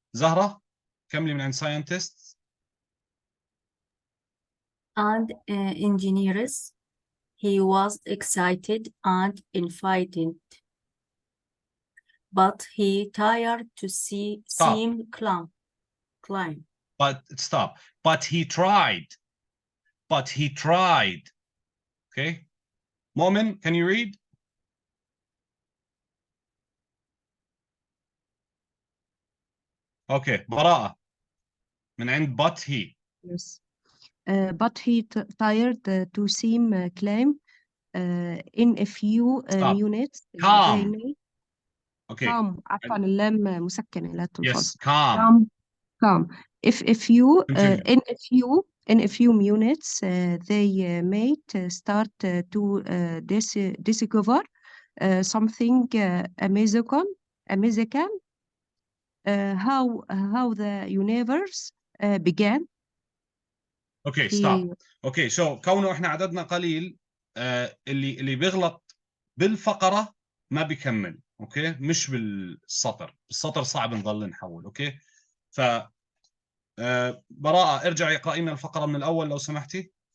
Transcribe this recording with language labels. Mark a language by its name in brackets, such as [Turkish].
[Arabic] زهرة كملي من عند scientists. [English] And engineers. He was excited and invited but he tired to Stop. seem climb. But stop. But he tried. But he tried. Okay. Momin, can you read? Okay. براءة. [Arabic] من عند [English] but he. Yes. But he tired to seem claim in a few Stop. minutes they Calm. may Okay. calm. [Arabic] عفوا اللام مسكنة لا تلفظ. [English] Yes. Calm. Calm. If you Continue. in a few minutes they might start to discover something amazing how the universe began. Okay. Stop. Okay. [Arabic] So كونه احنا عددنا قليل اللي بيغلط بالفقرة ما بيكمل. اوكي. مش بالسطر صعب نضل نحول. اوكي. ف براءة ارجعي اقرأي لنا الفقرة من الأول لو سمحتي.